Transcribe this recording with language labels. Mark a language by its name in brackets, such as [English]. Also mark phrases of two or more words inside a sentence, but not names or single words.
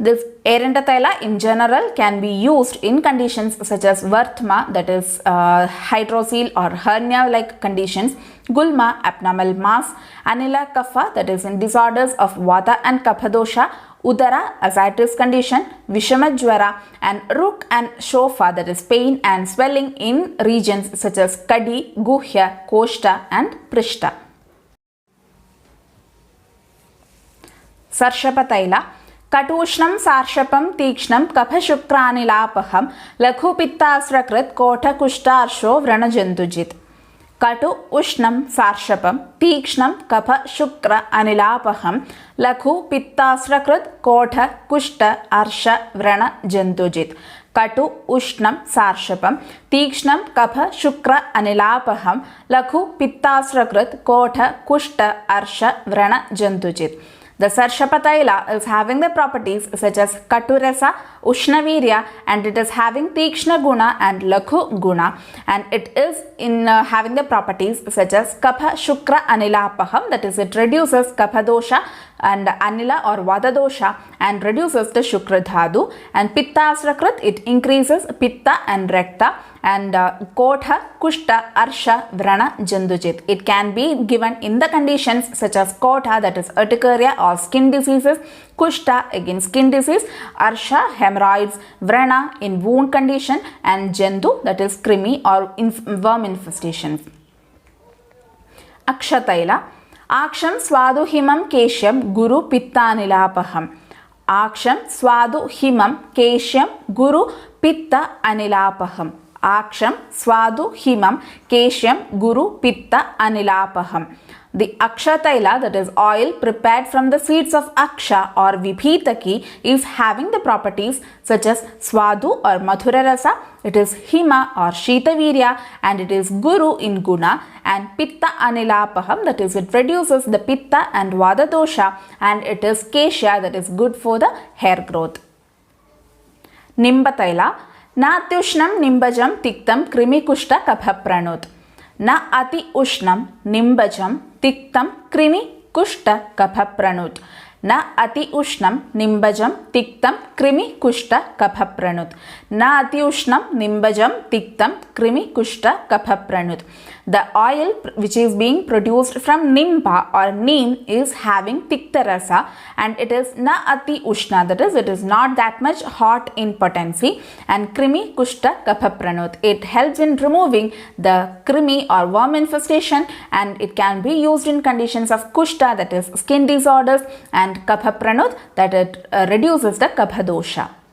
[English] This Erenda Taila in general can be used in conditions such as Varthma, that is hydrocele or hernia like conditions, Gulma, abnormal mass, [Sanskrit] अनिल कफ, [English] that is in disorders of Vata and [Sanskrit] कफ दोष, [English] Udara, ascites condition, Vishamajwara, and Ruk and Shofa, that is pain and swelling in regions such as Kadi, Guhya, Koshta, and Prishta. [Sanskrit] सर्षप तैल. कटूष्णं सार्षपं तीक्ष्णं कफ-शुक्रानिलापहम् लघु-पित्तास्रकृत् कोठ-कुष्ठार्शो व्रणजन्तुजित्. कटु उष्णं सार्षपं तीक्ष्णं कफ-शुक्र-अनिलापहम् लघु-पित्तास्रकृत् कोठ-कुष्ठ-अर्श व्रणजन्तुजित्. कटु उष्णं सार्षपं तीक्ष्णं कफ-शुक्र-अनिलापहम् लघु-पित्तास्रकृत् कोठ-कुष्ठ-अर्श व्रणजन्तुजित्. [English] The Sarshapa Taila is having the properties such as Katurasa, Ushnavirya, and it is having [Sanskrit] तीक्ष्ण गुण [English] and [Sanskrit] लघु गुण, [English] and it is in having the properties such as [Sanskrit] कफ शुक्र अनिलापहम्, [English] that is it reduces [Sanskrit] कफ दोष [English] and Anila or [Sanskrit] वात दोष [English] and reduces the [Sanskrit] शुक्र धातु, [English] and [Sanskrit] पित्त अस्रकृत्, [English] it increases Pitta and Rekta, and [Sanskrit] कोठ, कुष्ठ, अर्श, व्रण, जन्तुजित्. [English] It can be given in the conditions such as Kotha, that is urticaria or skin diseases, Kushta, again skin disease, Arsha, hemorrhoids, Vrana in wound condition, and Jandu, that is krimi or worm infestations. [Sanskrit] Akshataila. आक्षं स्वादु हिमं केश्यं गुरु पित्तानिलापहम्. आक्षं स्वादु हिमं केश्यं गुरु पित्त अनिलापहम्. आक्षं स्वादु हिमं केश्यं गुरु पित्त अनिलापहम्. [English] The Aksha Taila, that is oil prepared from the seeds of Aksha or Vibhitaki, is having the properties such as Swadu or [Sanskrit] मधुर रस, [English] it is Hima or Shitavirya, and it is Guru in Guna, and [Sanskrit] पित्त अनिलापहम्, [English] that is it reduces the Pitta and [Sanskrit] वात दोष, [English] and it is Keshya, that is good for the hair growth. [Sanskrit] निम्ब तैल. नात्युष्णं निम्बजं तिक्तं कृमि-कुष्ठ कफ-प्रणुत्. न अति उष्णं निम्बजं तिक्तं कृमि-कुष्ठ कफ-प्रणुत्. न अति उष्णं निम्बजं तिक्तं कृमि-कुष्ठ कफ-प्रणुत्. न अति उष्णं निम्बजं तिक्तं कृमि-कुष्ठ कफ-प्रणुत्. [English] The oil which is being produced from nimba or neem is having [Sanskrit] तिक्त रस, [English] and it is [Sanskrit] न अति उष्ण, [English] that is it is not that much hot in potency, and [Sanskrit] कृमि कुष्ठ कफ-प्रणुत्. [English] It helps in removing the krimi or worm infestation, and it can be used in conditions of kushta, that is skin disorders, and kapha-pranut, that it reduces the [Sanskrit] कफ दोष.